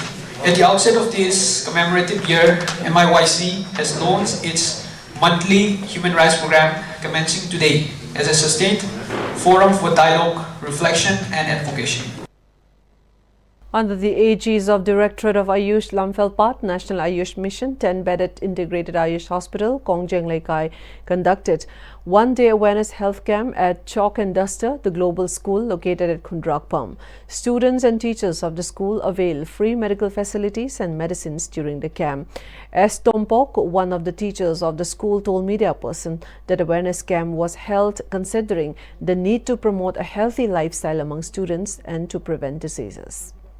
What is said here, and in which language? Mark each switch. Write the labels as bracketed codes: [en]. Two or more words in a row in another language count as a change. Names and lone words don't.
[en] At the outset of this commemorative year, MIYC has launched its monthly human rights program commencing today as a sustained forum for dialogue, reflection, and advocacy. Under the aegis of Directorate of Ayush Lamphel National Ayush Mission, 10-bedded integrated Ayush Hospital, Kongjeng Laikai, conducted one-day awareness health camp at Chalk and Duster, the global school located at Kundrakpam. Students and teachers of the school avail free medical facilities and medicines during the camp. S. Tompok, one of the teachers of the school, told media person that awareness camp was held considering the need to promote a healthy lifestyle among students and to prevent diseases.